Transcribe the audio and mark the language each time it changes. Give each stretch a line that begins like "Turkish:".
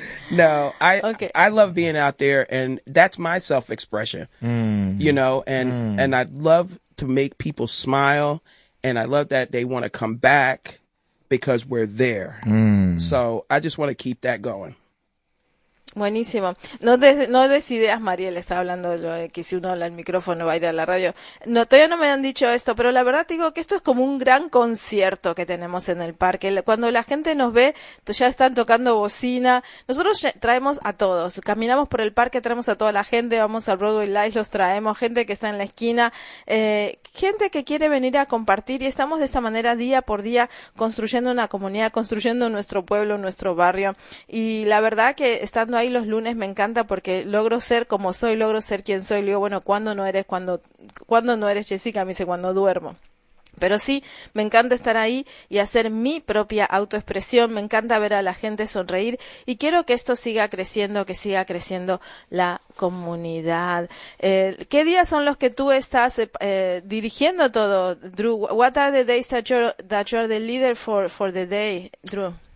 English: No, I love being out there. And that's my self-expression. You know, and I love to make people smile. And I love that they want to come back. Because we're there. So I just want to keep that going.
Spanish: Buenísimo. No des ideas, Mariel. Está hablando de lo de que si uno habla al micrófono va a ir a la radio. No, todavía no me han dicho esto, pero la verdad te digo que esto es como un gran concierto que tenemos en el parque. Cuando la gente nos ve, ya están tocando bocina. Nosotros traemos a todos. Caminamos por el parque, traemos a toda la gente. Vamos al Broadway Live, los traemos. Gente que está en la esquina. Gente que quiere venir a compartir. Y estamos de esa manera día por día construyendo una comunidad, construyendo nuestro pueblo, nuestro barrio. Y la verdad que estando ahí los lunes me encanta porque logro ser como soy, logro ser quien soy. Le digo, bueno, ¿cuándo no eres Jessica? Me dice, cuando duermo. Pero sí, me encanta estar ahí y hacer mi propia autoexpresión. Me encanta ver a la gente sonreír y quiero que esto siga creciendo, que siga creciendo la comunidad. ¿Qué días son los que tú estás dirigiendo todo, Drew?
English: What are the days that you're the leader for the day, Drew?